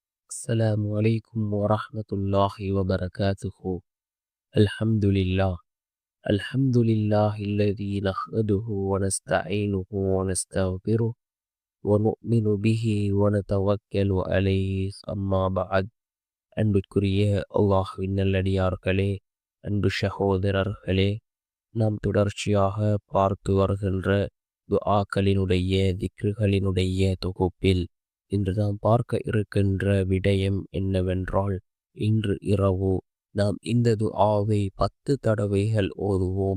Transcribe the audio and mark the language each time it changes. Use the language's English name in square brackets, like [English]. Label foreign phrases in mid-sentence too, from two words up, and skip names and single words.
[Arabic] السلام عليكم ورحمة الله وبركاته. الحمد لله. الحمد لله الذي نحمده ونستعينه ونستغفره ونؤمن به ونتوكل عليه. أما بعد. [Tamil] அன்பிற்குரிய அல்லாஹ்வின் நல்லடியார்களே, அன்பு சகோதரர்களே, நாம் தொடர்ச்சியாக பார்த்து வருகின்ற துஆக்களினுடைய திக்ருகளினுடைய தொகுப்பில் இன்று நாம் பார்க்க இருக்கின்ற விடயம் என்னவென்றால், இன்று இரவு நாம் இந்த துஆவை 10 தடவைகள் ஓதுவோம்.